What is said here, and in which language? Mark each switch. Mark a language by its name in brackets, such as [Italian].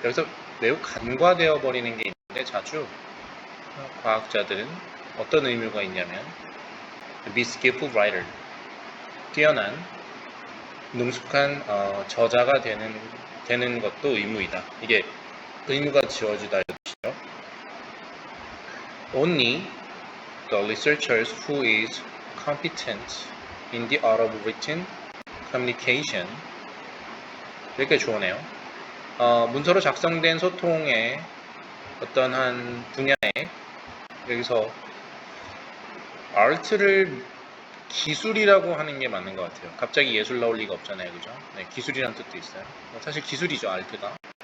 [Korean] 여기서 매우 간과되어 버리는 게 있는데 자주 과학자들은 어떤 의무가 있냐면 [English] be skillful writer, [Korean] 뛰어난 능숙한 저자가 되는 것도 의무이다. 이게 의무가 지어지다 이것이죠. [English] Only the researchers who is competent in the art of written communication. [Korean] 이렇게 좋으네요. 문서로 작성된 소통의 어떤 한 분야에 여기서 art를 기술이라고 하는 게 맞는 것 같아요. 갑자기 예술 나올 리가 없잖아요, 그죠? 네, 기술이라는 뜻도 있어요. 사실 기술이죠, art가.